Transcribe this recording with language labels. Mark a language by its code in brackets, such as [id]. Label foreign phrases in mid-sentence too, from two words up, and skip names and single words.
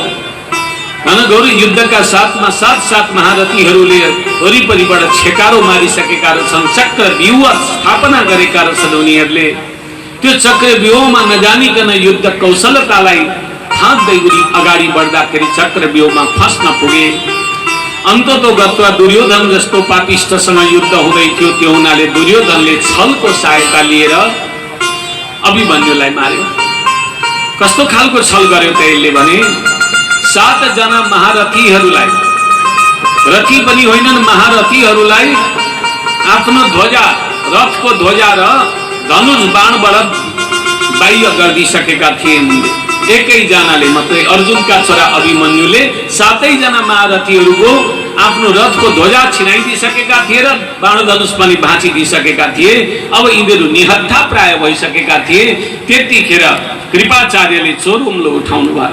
[ne] घनघोर युद्धका साथमा सात महारथीहरूले वरिपरिबाट छेकारो मारिसकेका रहेछन्, चक्र व्यूह स्थापना गरेका रहेछन् उनीहरूले। त्यो चक्र व्यूहमा नजानिकन युद्ध कौशलतालाई थाक्दै अगाडि बढ्दाखेरि चक्र व्यूहमा फस्न पुगे। अन्ततो गत्वा दुर्योधन जस्तो पापिष्टसँग युद्ध हुँदै थियो, त्यो हुनाले दुर्योधनले छलको सहायता लिएर अभिमन्युलाई मार्यो। कस्तो खालको छल गर्यो त यसले भने 7 जना महारथीहरूलाई, रथी पनि होइनन्, महारथीहरूलाई आफ्नो ध्वजा, रथको ध्वजा र धनुष बाणबाट बाह्य गरिदिसकेका थिए एकैजनाले मात्रै। अर्जुनका छोरा अभिमन्युले 7 जना महारथीहरूको आफ्नो रथको ध्वजा छिनाइदिसकेका थिए र बाणधनुष पनि भाँचिदिसकेका थिए। अब यिनीहरू निहत्था प्राय भइसकेका थिए। त्यतिखेर कृपाचार्यले चोरुम्लो उठाउनु भयो।